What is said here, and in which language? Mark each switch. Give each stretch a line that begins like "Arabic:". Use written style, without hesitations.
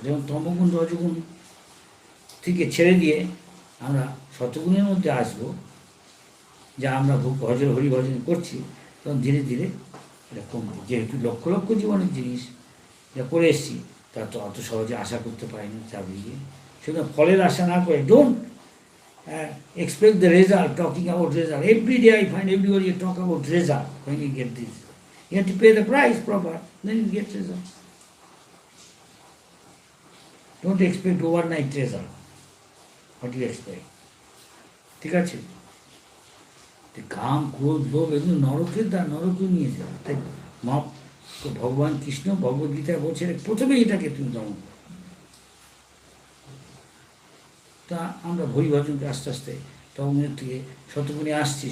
Bangla: যেমন তমগুণ রজগুণ থেকে ছেড়ে দিয়ে আমরা শতগুণের মধ্যে আসবো, যা আমরা হরিভজন করছি, তখন ধীরে ধীরে এটা কমবে। যেহেতু লক্ষ লক্ষ জীবনের জিনিস যা করে এসেছি, তা তো অত সহজে আশা করতে পারি না চাপিয়ে। সুতরাং ফলের আশা না করে,
English: Don't expect the result, talking about result. Every day I find everybody talk about result when you get this. You have to pay the price proper, then you get result. Don't expect overnight result. What do you expect?
Bangla: ঠিক আছে? কাম, ক্রোধ, লোভ এগুলো নরকের দ্বার, নরকে নিয়ে যাবে। তাই তো ভগবান কৃষ্ণ ভগবদ্গীতায় বলছে প্রথমে এটাকে তুমি দমন করো। তা আমরা হরিভজনকে আস্তে আস্তে তমগুণের থেকে শতগুণে আসছি।